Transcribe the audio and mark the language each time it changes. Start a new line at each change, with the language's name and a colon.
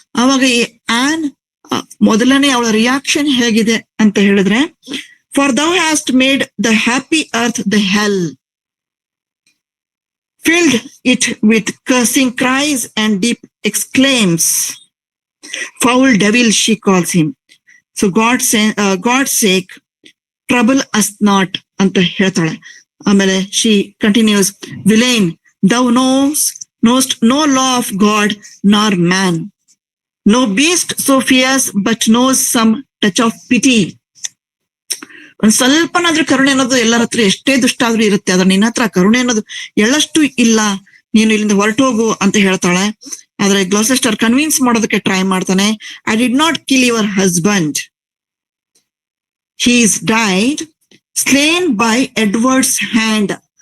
Kannada: ಅವಾಗ ಈ ಆನ್ ಮೊದಲನೇ ಅವಳ ರಿಯಾಕ್ಷನ್ ಹೇಗಿದೆ ಅಂತ ಹೇಳಿದ್ರೆ,
English: For thou hast made the happy earth the hell, filled it with cursing cries and deep exclaims. Foul devil, she calls him. So God's sake, trouble us not
Kannada: ಅಂತ ಹೇಳ್ತಾಳೆ.
English: ಆಮೇಲೆ she continues, villain, thou knowest no law of God nor man. No beast so fierce but knows some touch of pity.
Kannada: ಒಂದ್ ಸ್ವಲ್ಪನಾದ್ರೂ ಕರುಣೆ ಅನ್ನೋದು ಎಲ್ಲರ ಹತ್ರ ಎಷ್ಟೇ ದುಷ್ಟ ಆದ್ರೂ ಇರುತ್ತೆ, ಆದ್ರೆ ನಿನ್ನ ಹತ್ರ ಕರುಣೆ ಅನ್ನೋದು ಎಳ್ಳಷ್ಟು ಇಲ್ಲ, ನೀನು ಇಲ್ಲಿಂದ ಹೊರಟೋಗು ಅಂತ ಹೇಳ್ತಾಳೆ. ಆದ್ರೆ ಗ್ಲಾಸೆಸ್ಟರ್ ಕನ್ವಿನ್ಸ್ ಮಾಡೋದಕ್ಕೆ ಟ್ರೈ ಮಾಡ್ತಾನೆ.
English: I did not kill your husband, he is died slain by Edward's hand.